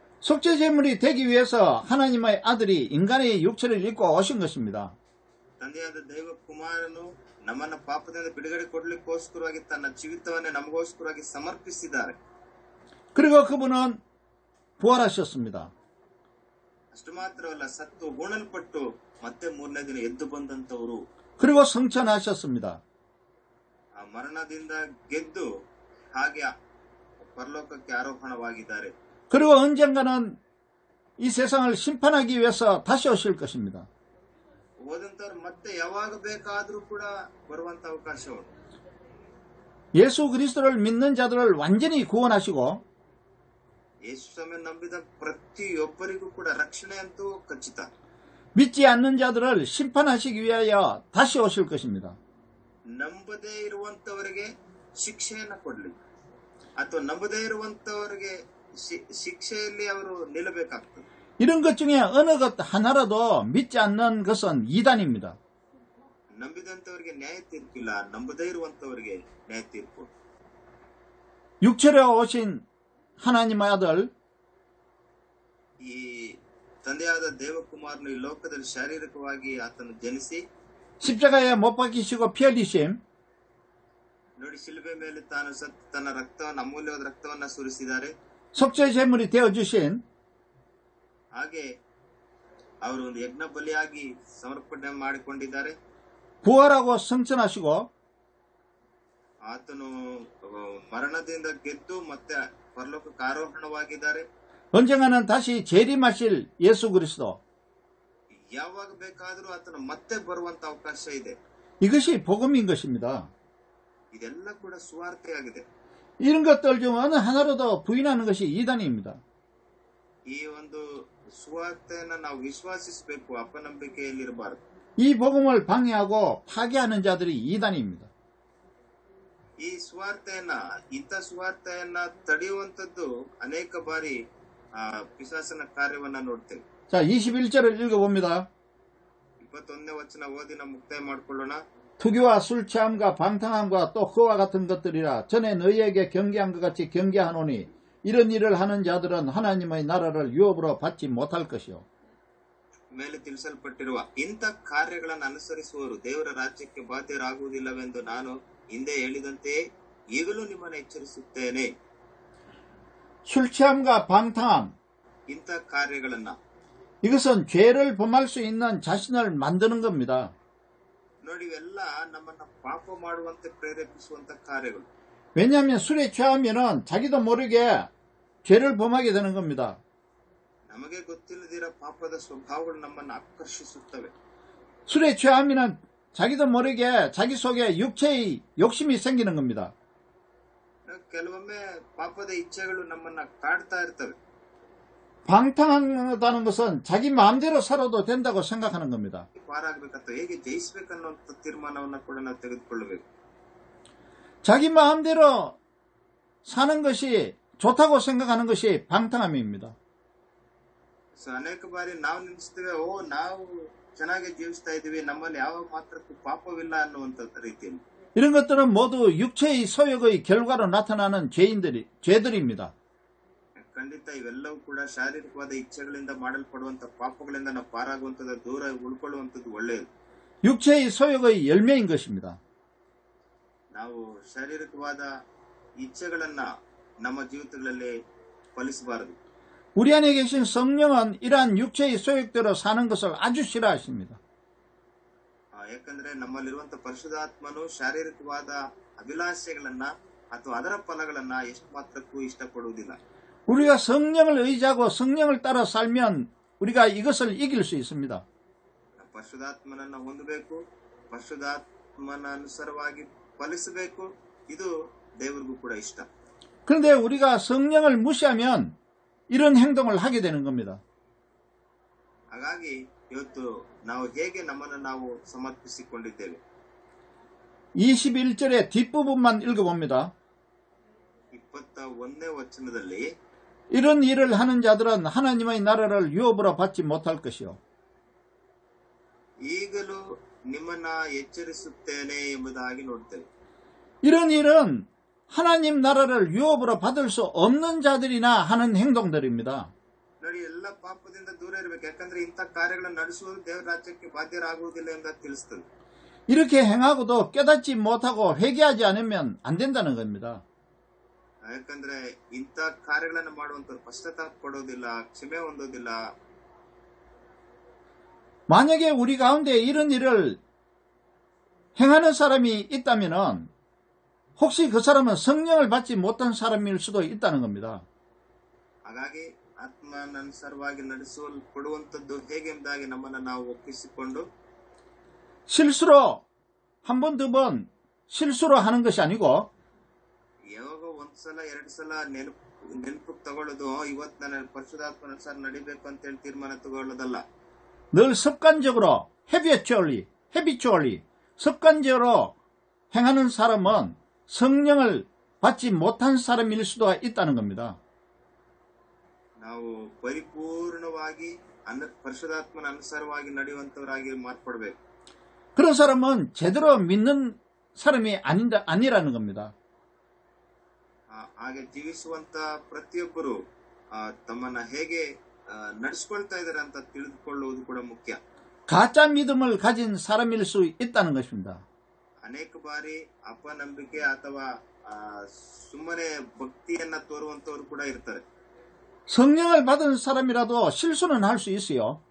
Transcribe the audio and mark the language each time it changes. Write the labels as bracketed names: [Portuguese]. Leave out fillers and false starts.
[Korean] 속죄제물이 되기 위해서 하나님의 아들이 인간의 육체를 입고 오신 것입니다. [Kannada] ತಂದೆಯಾದ ದೈವ ಕುಮಾರನು ನಮ್ಮನ್ನ ಪಾಪದಿಂದ ಬಿಡುಗಡೆ ಕೊಡ್ಲಿಕ್ಕೋಸ್ಕರವಾಗಿ ತನ್ನ ಜೀವಿತವನ್ನೇ ನಮಗೋಸ್ಕರವಾಗಿ ಸಮರ್ಪಿಸಿದ್ದಾರೆ. [Korean] 그리고 그분은 부활하셨습니다. [Kannada] ಅಷ್ಟು ಮಾತ್ರವಲ್ಲ, ಸತ್ತು ಹೂಣಲ್ಪಟ್ಟು ಮತ್ತೆ ಮೂರನೇ ದಿನ ಎದ್ದು ಬಂದಂತವರು. [Korean] 그리고 성천하셨습니다. [Kannada] ಆ ಮರಣದಿಂದ ಗೆದ್ದು ಹಾಗೆ ಪರಲೋಕಕ್ಕೆ ಆರೋಹಣವಾಗಿದ್ದಾರೆ. [Korean] 그리고 언젠가는 이 세상을 심판하기 위해서 다시 오실 것입니다. [Kannada] ಹೋದಂತವ್ರು ಮತ್ತೆ ಯಾವಾಗ ಬೇಕಾದ್ರೂ ಕೂಡ ಬರುವಂತ ಅವಕಾಶ ಉಂಟು. [Korean] 예수 그리스도를 믿는 자들을 완전히 구원하시고 [Kannada] ಯೇಸು ಸ್ವಾಮಿ ನಂಬಿದ ಪ್ರತಿಯೊಬ್ಬರಿಗೂ ಕೂಡ ರಕ್ಷಣೆ ಅಂತೂ ಖಚಿತ. [Korean] 믿지 않는 자들을 심판하시기 위하여 다시 오실 것입니다. [Kannada] ನಂಬದೇ ಇರುವಂತವರಿಗೆ ಶಿಕ್ಷೆಯನ್ನ ಕೊಡ್ಲಿ ಅಥವಾ ನಂಬದೇ ಇರುವಂತವರಿಗೆ ಶಿಕ್ಷೆಯಲ್ಲಿ ಅವರು ನಿಲ್ಲಬೇಕಾಗ್ತದೆ. [Korean] 이런 것 중에 어느 것 하나라도 믿지 않는 것은 이단입니다. [Kannada] ನಂಬಿದಂತವರಿಗೆ ನ್ಯಾಯ ತೀರ್ಪಿಲ್ಲ, ನಂಬದೇ ಇರುವಂತವರಿಗೆ ನ್ಯಾಯ ತೀರ್ಪು. [Korean] 육체로 오신 하나님의 아들, [Kannada] ಈ ತಂದೆಯಾದ ದೇವಕುಮಾರನು ಈ ಲೋಕದಲ್ಲಿ ಶಾರೀರಿಕವಾಗಿ ಆತನು ಜನಿಸಿ [Korean] 십자가에 못 박히시고 피 흘리심, [Kannada] ನೋಡಿ ಶಿಲುಬೆ ಮೇಲೆ ತಾನು ಸತ್ತು ತನ್ನ ರಕ್ತವನ್ನು ಅಮೂಲ್ಯವಾದ ರಕ್ತವನ್ನ ಸುರಿಸಿದ್ದಾರೆ. [Korean] 속죄 제물이 되어주신 [Kannada] ಹಾಗೆ ಅವರು ಒಂದು ಯಜ್ಞ ಬಲಿಯಾಗಿ ಸಮರ್ಪಣೆ ಮಾಡಿಕೊಂಡಿದ್ದಾರೆ. [Korean] 부활하고 승천하시고 [Kannada] ಆತನು ಮರಣದಿಂದ ಗೆದ್ದು ಮತ್ತೆ ಪರಲೋಕಕ್ಕೆ ಆರೋಹಣವಾಗಿದ್ದಾರೆ. [Korean] 언젠가는 다시 재림하실 예수 그리스도, [Kannada] ಯಾವಾಗ ಬೇಕಾದರೂ ಆತನು ಮತ್ತೆ ಬರುವಂತ ಅವಕಾಶ ಇದೆ. [Korean] 이것이 복음인 것입니다. [Kannada] ಇದೆಲ್ಲ ಕೂಡ ಸುವಾರ್ತೆಯಾಗಿದೆ. [Korean] 이런 것들 중 어느 하나로도 부인하는 것이 이단입니다. [Kannada] ಈ ಒಂದು ಸುವಾರ್ತೆಯನ್ನ ನಾವು ವಿಶ್ವಾಸಿಸಬೇಕು, ಅಪನಂಬಿಕೆಯಲ್ಲಿರಬಾರದು. [Korean] 이 복음을 방해하고 파괴하는 자들이 이단입니다. [Kannada] ಈ ಸುವಾರ್ತೆಯನ್ನ ಇಂಥ ಸುವಾರ್ತೆಯನ್ನ ತಡೆಯುವಂತದ್ದು ಅನೇಕ ಬಾರಿ ಪಿಶಾಚನ ಕಾರ್ಯವನ್ನ ನೋಡ್ತೇವೆ. [Korean] 자, 21절을 읽어봅니다. [Kannada] 21ನೇ ವಚನ ಓದಿ ನಾವು ಮುಕ್ತಾಯ ಮಾಡಿಕೊಳ್ಳೋಣ. [Korean] 투기와 술 취함과 방탕함과 또 그와 같은 것들이라 전에 너희에게 경계한 것 같이 경계하노니 이런 일을 하는 자들은 하나님의 나라를 유업으로 받지 못할 것이요. [Kannada] ಮೇಲೆ ತಿಳಿಸಲ್ಪಟ್ಟಿರುವ ಇಂಥ ಕಾರ್ಯಗಳನ್ನು ಅನುಸರಿಸುವವರು ದೇವರ ರಾಜ್ಯಕ್ಕೆ ಬಾಧ್ಯರಾಗುವುದಿಲ್ಲವೆಂದು ನಾನು ಹಿಂದೆ ಹೇಳಿದಂತೆಯೇ ಈಗಲೂ ನಿಮ್ಮನ್ನು ಎಚ್ಚರಿಸುತ್ತೇನೆ. [Korean] 술 취함과 방탕함, [Kannada] ಇಂಥ ಕಾರ್ಯಗಳನ್ನ [Korean] 이것은 죄를 범할 수 있는 자신을 만드는 겁니다. [Kannada] ನೋಡಿ, ಇವೆಲ್ಲ ನಮ್ಮನ್ನ ಪಾಪ ಮಾಡುವಂತೆ ಪ್ರೇರೇಪಿಸುವಂತ ಕಾರ್ಯಗಳು. [Korean] 왜냐하면 술에 취하면은 자기도 모르게 죄를 범하게 되는 겁니다. [Kannada] ನಮಗೆ ಗೊತ್ತಿಲ್ಲದಿರೋ ಪಾಪದ ಸ್ವಭಾವಗಳು ನಮ್ಮನ್ನು ಆಕರ್ಷಿಸುತ್ತವೆ. [Korean] 술에 취하면은 자기도 모르게 자기 속에 육체의 욕심이 생기는 겁니다. [Kannada] ಕೆಲವೊಮ್ಮೆ ಪಾಪದ ಇಚ್ಛೆಗಳು ನಮ್ಮನ್ನ ಕಾಡ್ತಾ ಇರ್ತವೆ. [Korean] 방탕하다는 것은 자기 마음대로 살아도 된다고 생각하는 겁니다. [Kannada] ಪಾರಾಗಬೇಕಂತ ಹೇಗೆ ಜಯಿಸಬೇಕನ್ನುವಂತ ತೀರ್ಮಾನವನ್ನ ಕೂಡ ನಾವು ತೆಗೆದುಕೊಳ್ಳಬೇಕು. [Korean] 자기 마음대로 사는 것이 좋다고 생각하는 것이 방탕함입니다. [Kannada] ಅನೇಕ ಬಾರಿ ನಾವು ನೆನೆಸ್ತೇವೆ, ನಾವು ಚೆನ್ನಾಗಿ ಜೀವಿಸ್ತಾ ಇದೀವಿ, ನಮ್ಮಲ್ಲಿ ಯಾವ ಮಾತ್ರಕ್ಕೂ ಪಾಪವಿಲ್ಲ ಅನ್ನುವಂತ ರೀತಿಯಲ್ಲಿ. [Korean] 이런 것들은 모두 육체의 소욕의 결과로 나타나는 죄들입니다. [Kannada] ಖಂಡಿತ ಇವೆಲ್ಲವೂ ಕೂಡ ಶಾರೀರಿಕವಾದ ಇಚ್ಛೆಗಳಿಂದ ಮಾಡಲ್ಪಡುವಂತ ಪಾಪಗಳಿಂದ ನಾವು ಪಾರಾಗುವಂತದ್ದು, ದೂರ ಉಳ್ಕೊಳ್ಳುವಂತದ್ದು ಒಳ್ಳೆಯದು. [Korean] 육체의 소욕의 열매인 것입니다. [Kannada] ನಾವು ಶಾರೀರಿಕವಾದ ಇಚ್ಛೆಗಳನ್ನ ನಮ್ಮ ಜೀವಿತಗಳಲ್ಲಿ ಫಲಿಸಬಾರದು. [Korean] 우리 안에 계신 성령은 이러한 육체의 소욕대로 사는 것을 아주 싫어하십니다. [Kannada] ಯಾಕಂದ್ರೆ ನಮ್ಮಲ್ಲಿರುವಂತ ಪರಿಶುದ್ಧಾತ್ಮನು ಶಾರೀರಿಕವಾದ ಅಭಿಲಾಷೆಗಳನ್ನ ಅಥವಾ ಅದರ ಫಲಗಳನ್ನ ಎಷ್ಟು ಮಾತ್ರಕ್ಕೂ ಇಷ್ಟಪಡುವುದಿಲ್ಲ. [Korean] 우리가 성령을 의지하고 성령을 따라 살면 우리가 이것을 이길 수 있습니다. [Kannada] ಪರಿಶುದ್ಧಾತ್ಮನನ್ನ ಹೊಂದಬೇಕು, ಪರಿಶುದ್ಧಾತ್ಮನ ಅನುಸಾರವಾಗಿ ಫಲಿಸಬೇಕು. ಇದು ದೇವರಿಗೂ ಕೂಡ ಇಷ್ಟ. [Korean] 그런데 우리가 성령을 무시하면 이런 행동을 하게 되는 겁니다. [Kannada] ಹಾಗಾಗಿ ಇವತ್ತು ನಾವು ಹೇಗೆ ನಮ್ಮನ್ನು ನಾವು ಸಮರ್ಪಿಸಿಕೊಂಡಿದ್ದೇವೆ. [Korean] 21절의 뒷부분만 읽어봅니다. [Kannada] 21ನೇ ವಚನದಲ್ಲಿ [Korean] 이런 일을 하는 자들은 하나님의 나라를 유업으로 받지 못할 것이요. [Kannada] ಈಗಲೂ ನಿಮ್ಮನ್ನ ಎಚ್ಚರಿಸುತ್ತೇನೆ ಎಂಬುದಾಗಿ ನೋಡ್ತೇವೆ. [Korean] 이런 일은 하나님 나라를 유업으로 받을 수 없는 자들이나 하는 행동들입니다. [Kannada] ನೋಡಿ, ಎಲ್ಲ ಪಾಪದಿಂದ ದೂರ ಇರಬೇಕು. ಯಾಕಂದ್ರೆ ಇಂಥ ಕಾರ್ಯಗಳನ್ನು ನಡೆಸುವುದು ದೇವರ ರಾಜ್ಯಕ್ಕೆ ಬಾಧ್ಯರಾಗುವುದಿಲ್ಲ ಎಂದು ತಿಳಿಸ್ತದೆ. [Korean] 이렇게 행하고도 깨닫지 못하고 회개하지 않으면 안 된다는 겁니다. [Kannada] ಯಾಕಂದ್ರೆ ಇಂಥ ಕಾರ್ಯಗಳನ್ನು ಮಾಡುವಂತವ್ರು ಪಶ್ಚಾತ್ತಾಪ ಪಡೋದಿಲ್ಲ, ಕ್ಷಮೆ ಹೊಂದೋದಿಲ್ಲ. [Korean] 만약에 우리 가운데 이런 일을 행하는 사람이 있다면은 혹시 그 사람은 성령을 받지 못한 사람일 수도 있다는 겁니다. [Kannada] ಹಾಗಾಗಿ ಆತ್ಮನನುಸಾರವಾಗಿ ನಡೆಸಲ್ಪಡುವಂತದ್ದು ಹೇಗೆಂಬುದಾಗಿ ನಮ್ಮನ್ನು ನಾವು ಒಪ್ಪಿಸಿಕೊಂಡು [Korean] 실수로 한 번, 두 번 실수로 하는 것이 아니고 [Kannada] ಯಾವಾಗ ಒಂದ್ಸಲ ಎರಡು ಸಲ ನೆನಪು ತಗೊಳ್ಳೋದು, ಇವತ್ತು ನಾನು ಪರಿಶುದ್ಧಾತ್ಮನುಸಾರ ನಡಿಬೇಕು ಅಂತೇಳಿ ತೀರ್ಮಾನ ತಗೊಳ್ಳೋದಲ್ಲ. [Korean] 늘 습관적으로 habitually 습관적으로 행하는 사람은 성령을 받지 못한 사람일 수도 있다는 겁니다. [Kannada] ನಾವು ಪರಿಪೂರ್ಣವಾಗಿ ಪರಿಶುದ್ಧಾತ್ಮನ ಅನುಸಾರವಾಗಿ ನಡೆಯುವಂತವರಾಗಿ ಮಾರ್ಪಡಬೇಕು. [Korean] 그런 사람은 제대로 믿는 사람이 아니라는 겁니다. [Kannada] ಹಾಗೆ ಜೀವಿಸುವಂತ ಪ್ರತಿಯೊಬ್ಬರು ತಮ್ಮನ್ನ ಹೇಗೆ ನಡೆಸ್ಕೊಳ್ತಾ ಇದ್ದಾರೆ ಅಂತ ತಿಳಿದುಕೊಳ್ಳುವುದು ಕೂಡ ಮುಖ್ಯ. [Korean] 가짜 믿음을 가진 사람일 수 있다는 것입니다. [Kannada] ಅನೇಕ ಬಾರಿ ಅಪನಂಬಿಕೆ ಅಥವಾ ಸುಮ್ಮನೆ ಭಕ್ತಿಯನ್ನ ತೋರುವಂತವರು ಕೂಡ ಇರ್ತಾರೆ. [Korean] 성령을 받은 사람이라도 실수는 할 수 있어요.